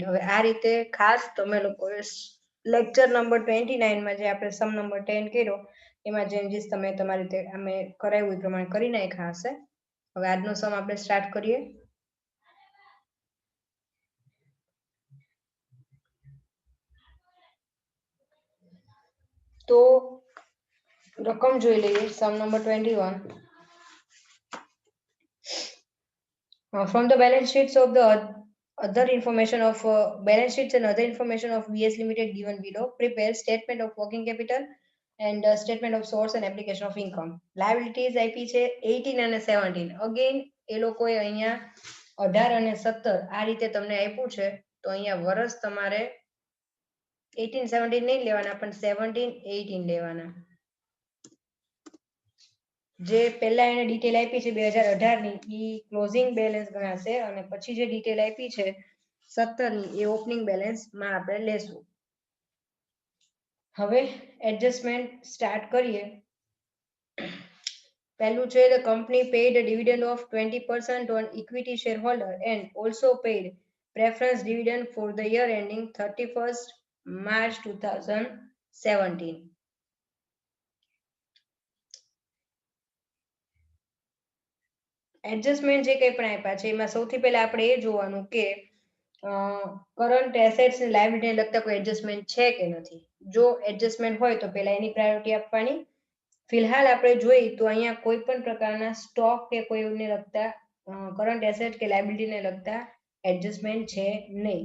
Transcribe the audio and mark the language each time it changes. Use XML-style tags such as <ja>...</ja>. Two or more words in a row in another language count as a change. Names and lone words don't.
<gu>હવે આ રીતે ખાસ તમે લોકોએ</gu> <en>lecture number</en> <gu>29 માં જે આપણે</gu> <en>sum number</en> <gu>10 કર્યો એમાં ચેન્જીસ તમે તમારી રીતે અમે કરાવ્યું એ પ્રમાણે કરી નાખ્યા હશે. હવે આજનો સમ આપણે સ્ટાર્ટ કરીએ. તો રકમ જોઈ લઈએ.</gu> <en>sum number 21. From the balance sheets of the other information of balance sheets and other information of VS Limited given below, prepare statement of working capital and statement of source and application of income.</en> <gu>Liabilities આપી છે 18 અને 17. અગેન એ લોકોએ અહીંયા 18 અને 17 આ રીતે તમને આપ્યું છે, તો અહીંયા વર્ષ તમારે 18 17 નહીં લેવાના, પણ 17 18 લેવાના. જે પહેલા એને ડિટેલ આપી છે 2018 ની, ઈ</gu> <en>closing balance</en> <gu>ગણાશે, અને પછી જે ડિટેલ આપી છે 17 ની, એ</gu> <en>opening balance</en> <gu>માં આપણે લેશું. હવે</gu> <en>adjustment start</en> <gu>કરીએ. પહેલું છે</gu> <en>the company paid a dividend of 20% on equity shareholder and also paid preference dividend for the year ending 31st March 2017.</en> <gu>એડજસ્ટમેન્ટ જે કંઈ પણ આપ્યા છે એમાં સૌથી પહેલા આપણે એ જોવાનું કે</gu> <en>current assets</en> <gu>અને લાયબિલિટીને લગતા કોઈ એડજસ્ટમેન્ટ છે કે નથી. જો એડજસ્ટમેન્ટ હોય તો પહેલા એની પ્રાયોરિટી આપવાની. ફિલહાલ આપણે જોઈએ તો અહીંયા કોઈ પણ પ્રકારના સ્ટોક કે કોઈને લગતા</gu> <en>current asset</en> <gu>કે લાયબિલિટીને લગતા એડજસ્ટમેન્ટ છે નહીં.</gu>